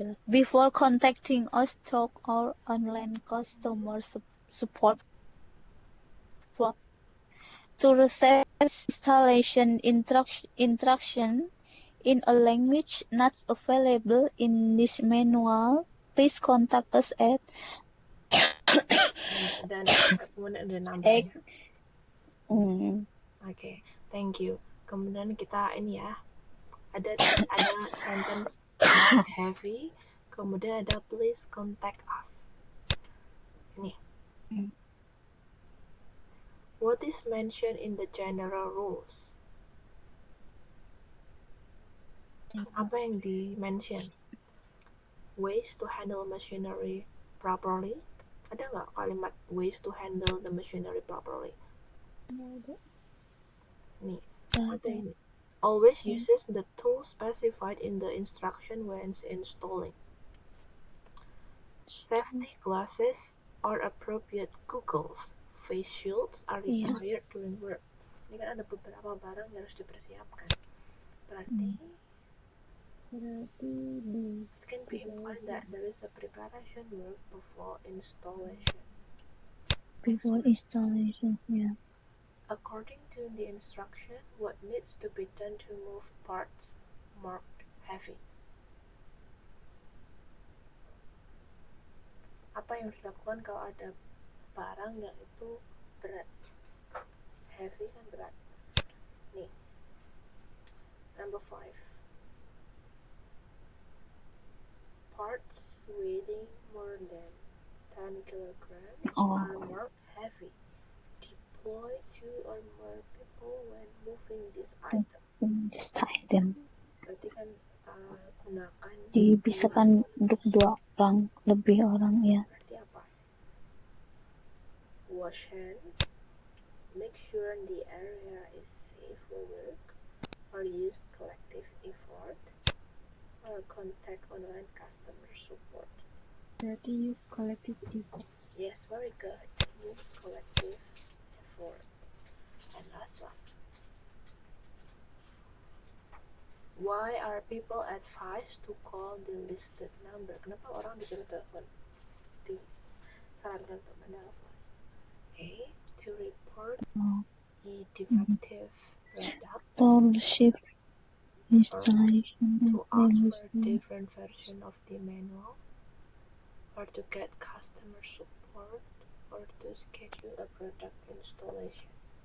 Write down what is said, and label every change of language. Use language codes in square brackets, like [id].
[en] Before contacting us through our online customer support. To receive installation instruction in a language not available in this manual, please contact us at [id] dan kemudian ada namanya. Oke, [en] thank you. [id] Kemudian kita ini ya, ada [en] sentence mark heavy, [id] kemudian ada [en] please contact us. [id] Ini. [en] What is mentioned in the general rules? [id] Apa yang di-mention? [en] Ways to handle machinery properly. [id] Ada nggak kalimat [en] ways to handle the machinery properly? [id] Nih, ada ini. [en] Always uses the tool specified in the instruction when installing. Safety glasses or appropriate goggles. Face shields are required during work. [id] Ini kan ada beberapa barang yang harus dipersiapkan. Berarti [en] it can be implied that there is a preparation work before installation. Before installation, yeah. According to the instruction, what needs to be done to move parts marked heavy? [id] Apa yang harus dilakukan kalau ada barang yang itu berat? Heavy kan berat. Nih, number 5. [en] Parts weighing more than 10 kilograms are marked heavy. Deploy 2 or more people when moving this item. [id] Berarti kan gunakan Dibisakan untuk 2 orang, lebih orang ya. Berarti apa? [en] Wash hand. Make sure the area is safe for work, or use collective effort, or contact online customer support. [id] Berarti [en] use collective effort. Yes, very good. Use collective effort. And last one. Why are people advised to call the listed number? [id] Kenapa orang disuruh telepon? Disarankan untuk menelpon. A. [en] To report a defective product. To shift installation. To ask for a different version of the manual. Or to get customer support. Or to schedule a product installation.